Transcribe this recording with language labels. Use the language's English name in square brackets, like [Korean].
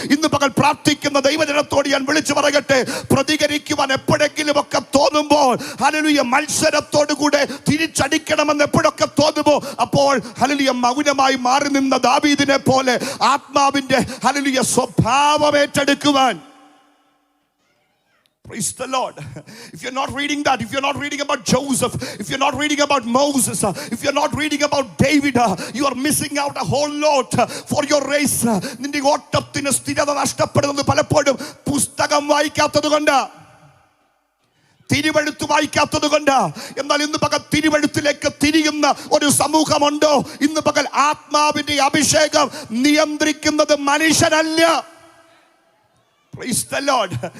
[Malayalam] ഇന്ന് പകൽ പ്രാർത്ഥിക്കുന്ന ദൈവജനത്തോട് ഞാൻ വിളിച്ചു പറയട്ടെ, പ്രതികരിക്കുവാൻ എപ്പോഴെങ്കിലും ഒക്കെ തോന്നുമ്പോൾ, ഹല്ലേലൂയ, മത്സരത്തോടു കൂടെ തിരിച്ചടിക്കണമെന്ന് എപ്പോഴൊക്കെ തോന്നുമോ അപ്പോൾ ഹല്ലേലൂയ മൗനമായി മാറി നിന്ന ദാവീദിനെ പോലെ ആത്മാവിന്റെ ഹല്ലേലൂയ സ്വഭാവം ഏറ്റെടുക്കുവാൻ [English] Praise the Lord. If you're not reading that, if you're not reading about Joseph, if you're not reading about Moses, if you're not reading about David, you are missing out a whole lot for your race. [Malayalam] നിന്റെ ഓട്ടത്തിന് സ്ഥിരത നഷ്ടപ്പെടുന്നത് പലപ്പോഴും പുസ്തകം വായിക്കാത്തത് കൊണ്ട്, തിരുവെഴുത്ത് വായിക്കാത്തത് കൊണ്ട്. എന്നാൽ ഇന്ന് പകൽ തിരുവെഴുത്തിലേക്ക് തിരിയുന്ന ഒരു സമൂഹമുണ്ടോ? ഇന്ന് പകൽ ആത്മാവിന്റെ അഭിഷേകം നിയന്ത്രിക്കുന്നത് മനുഷ്യനല്ല. [English] Praise the Lord.